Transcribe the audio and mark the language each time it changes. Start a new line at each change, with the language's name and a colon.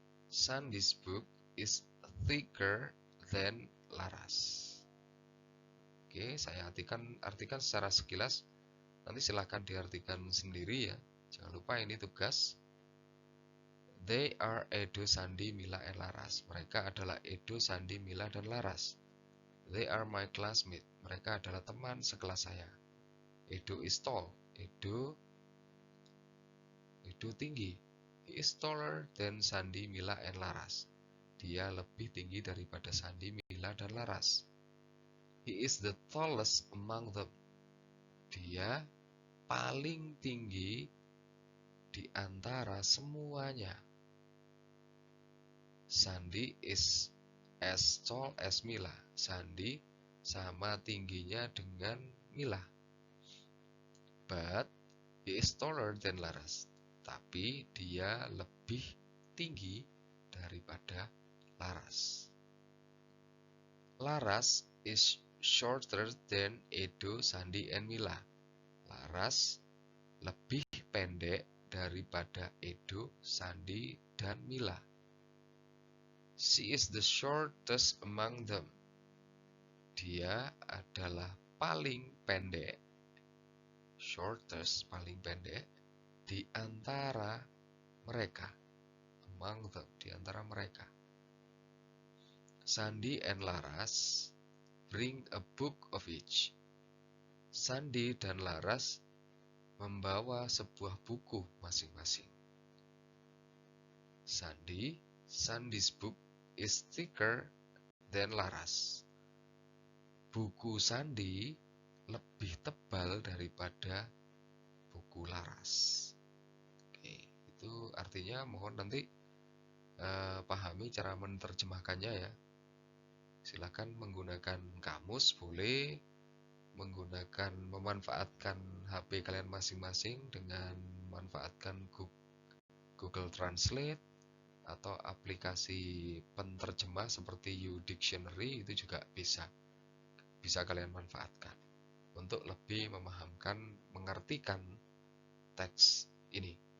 English: Sandy's book is thicker than Laras.
Indonesian: Oke, saya artikan secara sekilas. Nanti silahkan diartikan sendiri ya. Jangan lupa ini tugas.
English: They are Edo, Sandy, Mila, and Laras.
Indonesian: Mereka adalah Edo, Sandy, Mila, dan Laras.
English: They are my classmates.
Indonesian: Mereka adalah teman sekelas saya.
English: Edo is tall.
Indonesian: Edo tinggi.
English: He is taller than Sandy, Mila, and Laras.
Indonesian: Dia lebih tinggi daripada Sandy, Mila, dan Laras.
English: He is the tallest among them.
Indonesian: Dia paling tinggi di antara semuanya.
English: Sandy is as tall as Mila.
Indonesian: Sandy sama tingginya dengan Mila.
English: But he is taller than Laras.
Indonesian: Tapi dia lebih tinggi daripada Laras.
English: Laras is shorter than Edo, Sandy, and Mila.
Indonesian: Laras lebih pendek daripada Edo, Sandy, dan Mila.
English: She is the shortest among them.
Indonesian: Dia adalah paling pendek. Shortest, paling pendek di antara mereka.
English: Among them,
Indonesian: di antara mereka.
English: Sandy and Laras bring a book of each.
Indonesian: Sandy dan Laras membawa sebuah buku masing-masing.
English: Sandy's book is thicker than Laras.
Indonesian: Buku Sandy lebih tebal daripada buku Laras. Oke, itu artinya mohon nanti pahami cara menerjemahkannya ya. Silakan menggunakan kamus, boleh memanfaatkan HP kalian masing-masing dengan memanfaatkan Google Translate atau aplikasi penterjemah seperti YouDictionary, itu juga bisa kalian manfaatkan untuk lebih mengartikan teks ini.